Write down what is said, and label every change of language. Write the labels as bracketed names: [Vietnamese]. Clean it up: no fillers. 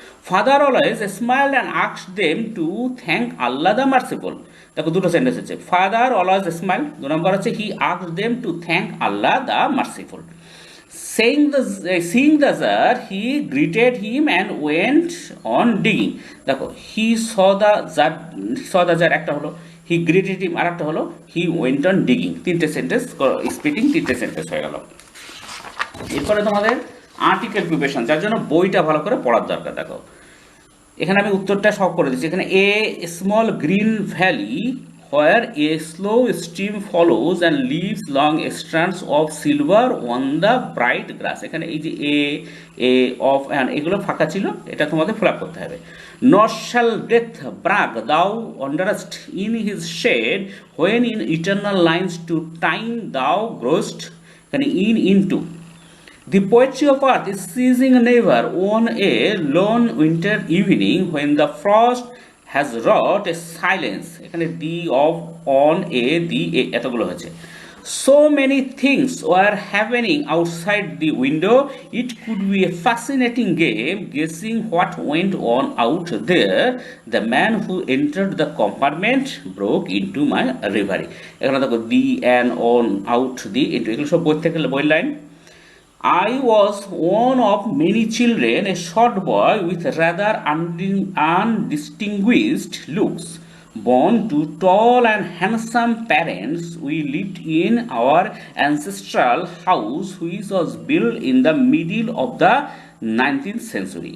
[English] father always smiled and asked them to thank Allah the merciful, [Bangla] দেখো দুটো sentence হচ্ছে, [English] father always smile, [Bangla] দু নম্বর হচ্ছে [English] He asked them to thank Allah the merciful. seeing the jar, he greeted him and went on digging. দেখো he saw the jar [Bangla] একটা হলো, [English] he greeted him [Bangla] আর একটা হলো, [English] he went on digging। [Bangla] তিনটে sentence speaking, তিনটে sentence হয়ে গেল। এরপরে তোমাদের আর্টিকেল প্রিপারেশন, যার জন্য বইটা ভালো করে পড়ার দরকার। দেখো এখানে আমি উত্তরটা সব করে দিচ্ছি। [English] এখানে a small green valley where a slow stream follows and leaves long strands of silver on the bright grass। [Bangla] এখানে এই যে এ অফ অ্যান্ড এগুলো ফাঁকা ছিল, এটা তোমাদের ফিল আপ করতে হবে। [English] nor shall death brag thou wanderest in his shade when in eternal lines to time thou growest। এখানে into the poetry of earth is ceasing never on a lone winter evening when the frost has wrought a silence। এখানে the of on a the a [Bangla] এতগুলো হয়েছে। [English] so many things were happening outside the window, it could be a fascinating game guessing what went on out there, the man who entered the compartment broke into my reverie। [Bangla] এখানে দেখো [English] the and on out the into [Bangla] এগুলো সব বই থেকে বই line. [English] I was one of many children, a short boy with rather undistinguished looks. Born to tall and handsome parents, we lived in our ancestral house, which was built in the middle of the 19th century।